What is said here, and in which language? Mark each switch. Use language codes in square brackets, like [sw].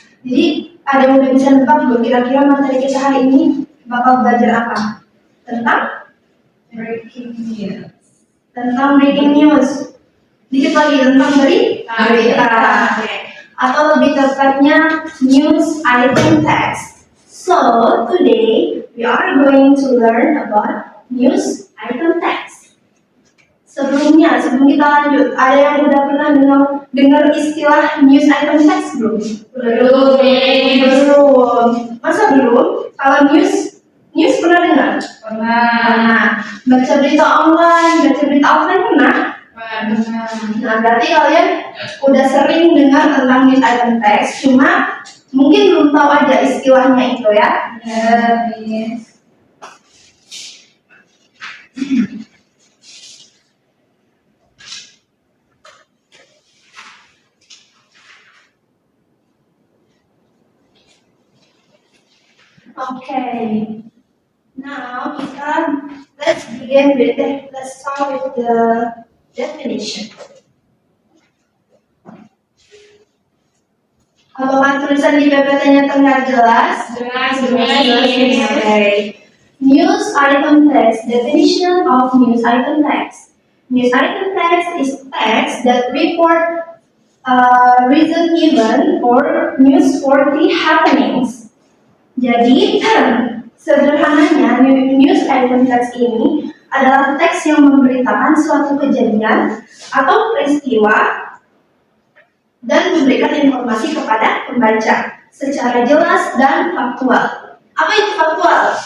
[id] Jadi, ada yang udah bisa nebak belum kira-kira materi kita hari ini bakal belajar apa? Tentang [en] Breaking news. [id] tentang breaking news. Dikit lagi tentang berita. Oke. Atau lebih tepatnya news item text. [en] So, today we are going to learn about news item text. [id] Sebelum kita lanjut, ada yang udah pernah dengar istilah news item text belum? Belum, Miss. Belum. Masa belum? Kalau news pernah dengar? Pernah. Baca berita online, baca berita offline pernah? Pernah. Nah, berarti kalian udah sering dengar tentang news item text, cuma mungkin belum tahu aja istilahnya itu ya. Ya, Miss. [en] Okay. Now let's start with the definition. [id] Apakah tulisan di PPT-nya terlihat jelas? Jelas, Miss. Miss. [en] Okay. News item text. Definition of news item text. News item text is text that report recent event or newsworthy happenings. [id] Jadi, sederhananya news item text ini adalah teks yang memberitakan suatu kejadian atau peristiwa dan memberikan informasi kepada pembaca secara jelas dan faktual. Apa itu faktual?